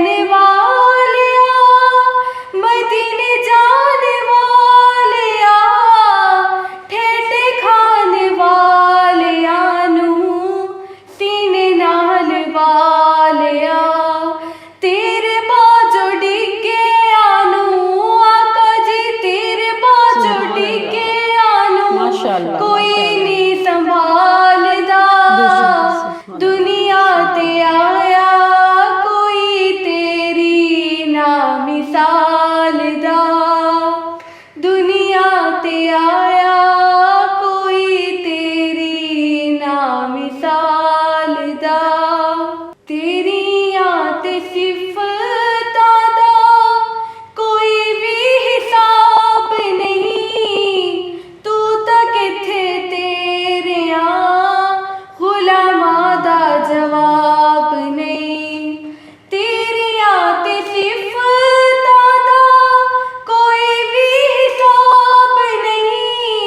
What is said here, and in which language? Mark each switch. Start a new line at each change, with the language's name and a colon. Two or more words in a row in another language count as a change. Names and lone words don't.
Punjabi: والیا، مدینے جان والیا، ٹھیڈے کھان والیاں نوں سینے نال والیا، تیرے باجو ڈگے آنو آقا جی، تیرے باجو ڈگے آنو
Arabic: ماشاءاللہ،
Punjabi: کوئی نہیں سنبھال دا، دنیا تے آیا کوئی تیری نا مثال دا، دنیا تے آیا کوئی تیری نا مثال دا، تیریاں تے صفتاں دا کوئی بھی حساب نہیں، تو تا کتھے تیریاں غلاماں دا جواب نہیں، تیریاں تے صفتاں دا کوئی بھی حساب نہیں،